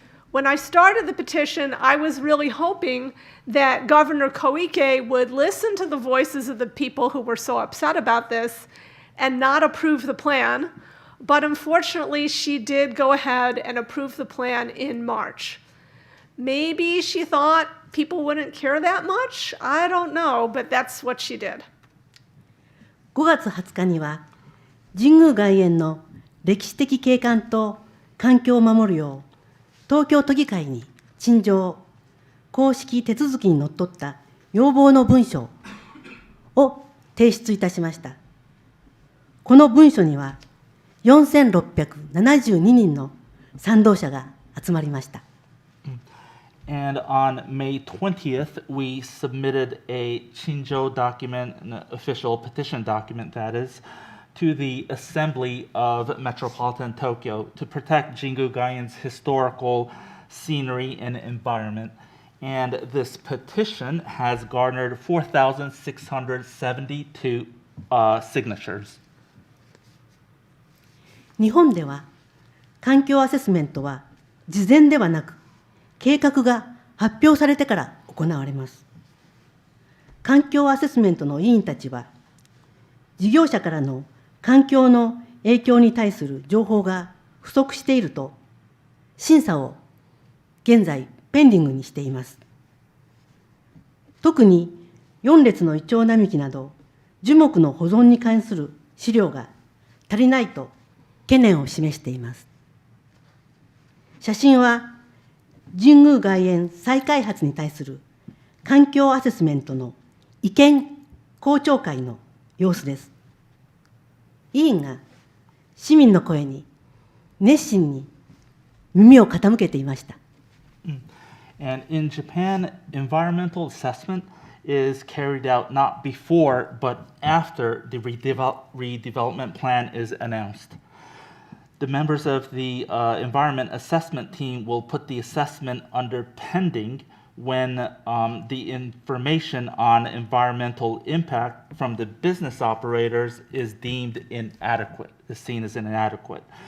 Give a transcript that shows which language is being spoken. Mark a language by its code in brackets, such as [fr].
[en] When I started the petition, I was really hoping that Governor Koike would listen to the voices of the people who were so upset about this and not approve the plan. But unfortunately, she did go ahead and approve the plan in March. Maybe she thought people wouldn't care that much. I don't know, but that's what she did. [ja] 5月20日には、神宮外苑の歴史的景観と環境を守るよう、東京都議会に陳情、公式手続きにのっとった要望の文書を提出いたしました。この文書には、4672人の賛同者が集まりました。 [en] And on May 20th, we submitted a Chinjo document, an official petition document that is, to the Assembly of Metropolitan Tokyo to protect Jingu Gaien's historical scenery and environment. And this petition has garnered 4,672 signatures. [ja] 日本では環境アセスメントは事前ではなく計画が発表されてから行われます。環境アセスメントの委員たちは事業者からの環境の影響に対する情報が不足していると審査を現在ペンディングにしています。特に4列のイチョウ並木など樹木の保存に関する資料が足りないと懸念を示しています。写真は神宮外苑再開発に対する環境アセスメントの意見公聴会の様子です。委員が市民の声に熱心に耳を傾けていました。 [en] And in Japan, environmental assessment is carried out not before but after the redevelopment plan is announced. The members of the environment assessment team will put the assessment under pending when the information on environmental impact from the business operators is deemed inadequate, is seen as inadequate.